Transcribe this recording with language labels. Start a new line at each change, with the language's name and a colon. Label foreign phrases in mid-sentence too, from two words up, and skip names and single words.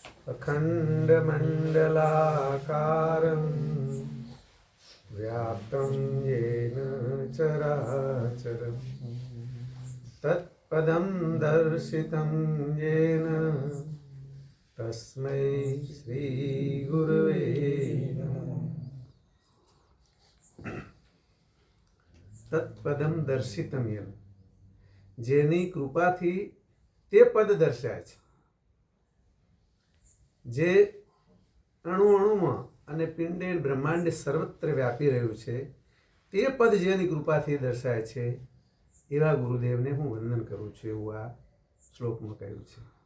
Sanskrit: अखण्डमण्डलाकारं व्याप्तं येन चराचरं तत्पदं दर्शितं येन तस्मै श्रीगुरवे नमः। तत्पदम दर्शितम
Gujarati: એમ, જેની કૃપાથી તે પદ દર્શાય છે, જે અણુ અણુમાં અને પિંડે બ્રહ્માંડે સર્વત્ર વ્યાપી રહ્યું છે, તે પદ જેની કૃપાથી દર્શાય છે એવા ગુરુદેવને હું વંદન કરું છું, એવું આ શ્લોકમાં કહ્યું છે.